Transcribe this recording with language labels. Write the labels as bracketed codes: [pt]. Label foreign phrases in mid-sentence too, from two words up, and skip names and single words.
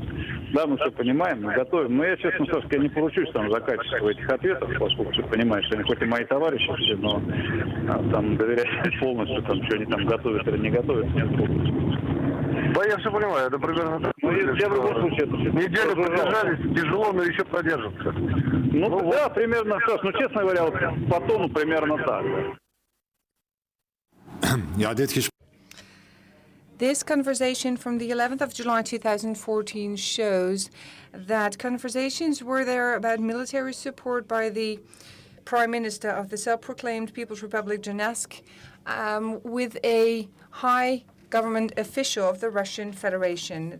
[ru] Да, мы все понимаем, мы готовим. Но я, честно скажу, я не поручусь там за качество этих ответов, поскольку все понимаешь, что они хоть и мои товарищи все, но там доверять полностью, там, что они там готовят или не готовят, нет полностью. Да, я все понимаю, это примерно так. Ну, я в любом случае это все. Неделю продержались, тяжело, но еще продержатся. Ну, да, примерно так. Ну, честно говоря, вот по тону примерно так. [nl] Ja, dit gesprek. [en] This conversation from the 11th of July 2014 shows that conversations were there about military support by the Prime Minister of the self-proclaimed People's Republic Donetsk with a high government official of the Russian Federation.